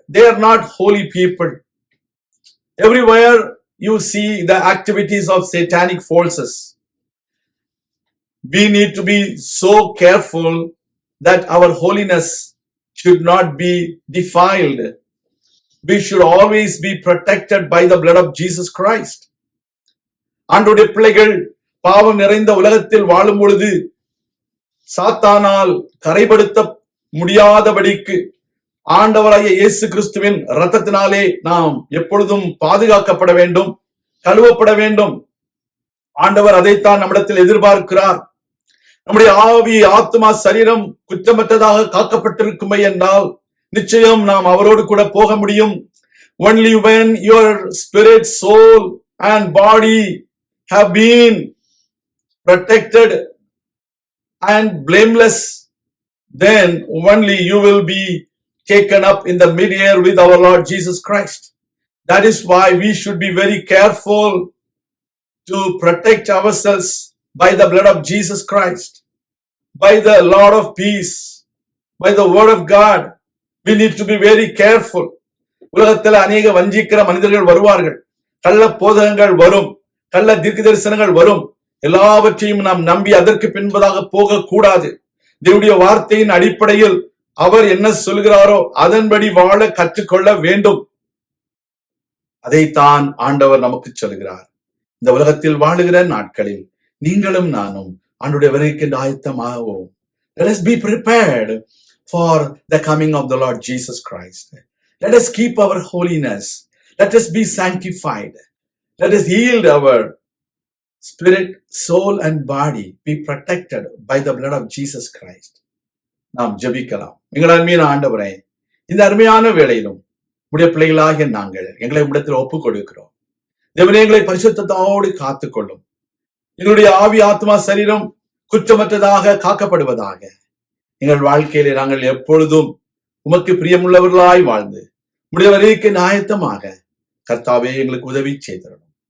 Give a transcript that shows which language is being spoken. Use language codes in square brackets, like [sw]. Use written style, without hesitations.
[en] They are not holy people. Everywhere you see the activities of satanic forces. We need to be so careful that our holiness should not be defiled. We should always be protected by the blood of Jesus Christ. [ta] ஆண்டவருடைய பிள்ளைகள் பாவம் நிறைந்த உலகத்தில் வாழும் பொழுது சாத்தானால் கரைப்படுத்த முடியாதபடிக்கு ஆண்டவராகிய இயேசு கிறிஸ்துவின் இரத்தத்தினாலே நாம் எப்பொழுதும் பாதுகாக்கப்பட வேண்டும், கழுவப்பட வேண்டும். ஆண்டவர் அதைத்தான் நம்மிடத்தில் எதிர்பார்க்கிறார். நம்முடைய ஆவி, ஆத்மா, சரீரம் குற்றமற்றதாக காக்கப்பட்டிருக்குமே என்றால் நிச்சயம் நாம் அவரோடு கூட போக முடியும். [en] Only when your spirit, soul and body have been protected and blameless, then only you will be taken up in the mid-air with our Lord Jesus Christ. That is why we should be very careful to protect ourselves by the blood of Jesus Christ, by the Lord of peace, by the word of God. We need to be very careful. [ta] உலகத்தில் அநேக வஞ்சிக்கிற மனிதர்கள் வருவார்கள், கள்ள போதகங்கள் வரும், கள்ள தீர்க்க தரிசனங்கள் வரும். எல்லாவற்றையும் நாம் நம்பி அதற்கு பின்பதாக போக கூடாது. தேவனுடைய வார்த்தையின் அடிப்படையில் அவர் என்ன சொல்கிறாரோ அதன்படி வாழ கற்றுக்கொள்ள வேண்டும். அதைத்தான் ஆண்டவர் நமக்கு சொல்கிறார். இந்த உலகத்தில் வாழுகிற நாட்களில் நீங்களும் நானும் ஆண்டவருடைய வருகைக்கு ஆயத்தமாவோம். [en] Let us be prepared for the coming of the Lord Jesus Christ. Let us keep our holiness. Let us be sanctified. Let us yield our spirit, soul and body be protected by the blood of Jesus Christ. [ta] நாம் ஜெபிக்கலாம். எங்கள் அருமையான ஆண்டவரே, இந்த அருமையான வேளையிலும் உடைய பிள்ளைகளாகிய நாங்கள் எங்களை உம்மிடத்தில் ஒப்புக் கொடுக்கிறோம். தேவனே, எங்களை பரிசுத்தத்தோடு காத்துக்கொள்ளும். எங்களுடைய ஆவி, ஆத்மா, சரீரம் குற்றமற்றதாக காக்கப்படுவதாக. எங்கள் வாழ்க்கையிலே நாங்கள் எப்பொழுதும் உமக்கு பிரியமுள்ளவர்களாய் வாழ்ந்து உம்முடைய வருகைக்கு ஆயத்தமாக கர்த்தாவே எங்களுக்கு உதவி செய்திடணும்.